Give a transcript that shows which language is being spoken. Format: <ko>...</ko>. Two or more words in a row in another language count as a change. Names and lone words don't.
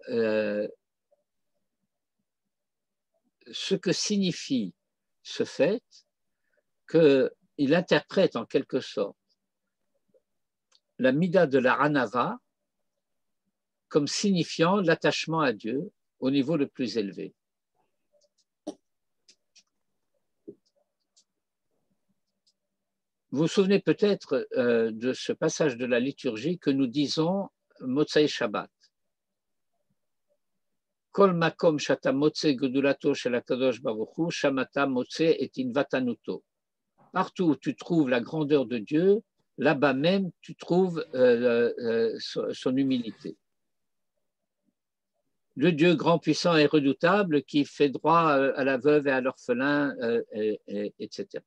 <fr>ce que signifie ce fait qu'il interprète en quelque sorte la mida de la Hanava comme signifiant l'attachement à Dieu au niveau le plus élevé. Vous vous souvenez peut-être de ce passage de la liturgie que nous disons</fr> <he>מוצאי שבת. כל מקום שאתה מוצא גדולתו של הקדוש ברוך הוא שם אתה מוצא את ענוותנותו.</he> <fr>Partout où tu trouves la grandeur de Dieu, là-bas même tu trouves son humilité. Le Dieu grand, puissant et redoutable qui fait droit à la veuve et à l'orphelin, etc.</fr>